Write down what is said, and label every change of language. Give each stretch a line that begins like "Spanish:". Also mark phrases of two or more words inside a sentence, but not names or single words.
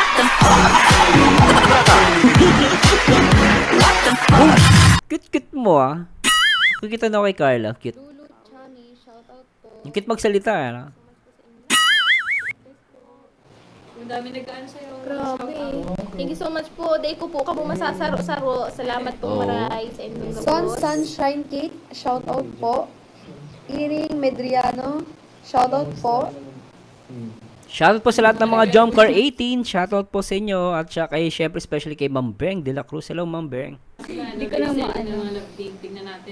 Filipino: Cute mo ah. Kukita na kay Carla, cute. Lulu Chani, shoutout po. Yung cute magsalita, ano? Ang dami nag-aan sa'yo. Grabe.
English: Thank you so much
Filipino: po.
Bikol: Day ko po kamo masasaro-saro. Salamat pong maray sa inyong Son gabos.
Filipino: Sunshine Cake, shoutout po. Iring Medriano, shoutout po. Shoutout po sa lahat ng mga Jump Car 18. Shoutout po sa inyo. At siya kay, syempre, especially kay Ma'am Beng de la Cruz. Hello, Ma'am Beng. Hindi ko na maano. Mga love-dig. Tingnan natin.